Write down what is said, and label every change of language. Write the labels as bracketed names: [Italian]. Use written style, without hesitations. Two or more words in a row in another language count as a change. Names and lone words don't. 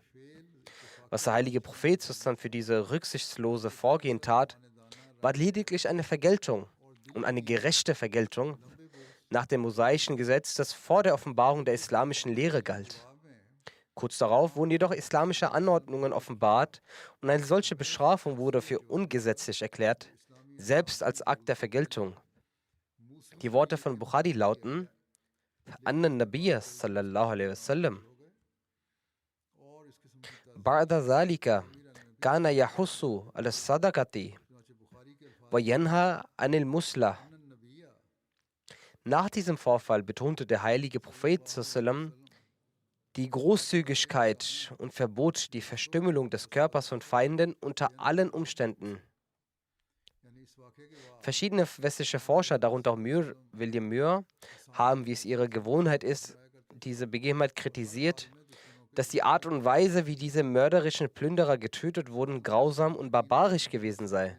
[German] Was der heilige Prophet dann für diese rücksichtslose Vorgehen tat, war lediglich eine Vergeltung und eine gerechte Vergeltung nach dem mosaischen Gesetz, das vor der Offenbarung der islamischen Lehre galt. Kurz darauf wurden jedoch islamische Anordnungen offenbart und eine solche Bestrafung wurde für ungesetzlich erklärt, selbst als Akt der Vergeltung. Die Worte von Bukhari lauten: [Arabic] أن النبي صلى الله عليه وسلم بعد ذلك كان يحث على الصدقة وينهى عن المثلة. [German] Nach diesem Vorfall betonte der heilige Prophet sallam die Großzügigkeit und verbot die Verstümmelung des Körpers von Feinden unter allen Umständen. Verschiedene westliche Forscher, darunter auch William Muir, haben, wie es ihre Gewohnheit ist, diese Begebenheit kritisiert, dass die Art und Weise, wie diese mörderischen Plünderer getötet wurden, grausam und barbarisch gewesen sei.